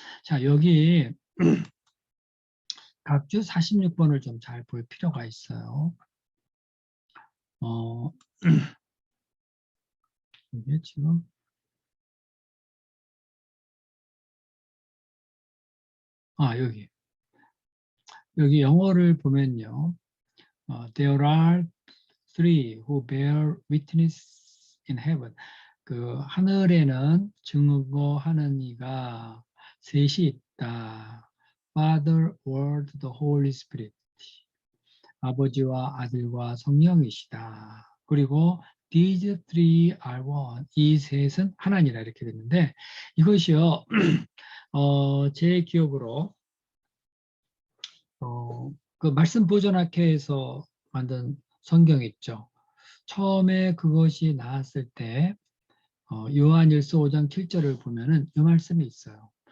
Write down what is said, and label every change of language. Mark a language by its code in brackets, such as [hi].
[ko] 자, 여기 각주 46번을 좀 잘 볼 필요가 있어요. 어, 이게 지금 여기 영어를 보면요. [en] There are three who bear witness in heaven. [ko] 그 하늘에는 증거하는 이가 셋이 있다. [en] Father, Word, the Holy Spirit. [ko] 아버지와 아들과 성령이시다. 그리고 [en] these three are one. [ko] 이 셋은 하나니라 이렇게 됐는데 이것이요. 제 기억으로 그 말씀 보존학회에서 만든 성경 있죠. 처음에 그것이 나왔을 때 요한일서 5장 7절을 보면은 이 말씀이 있어요.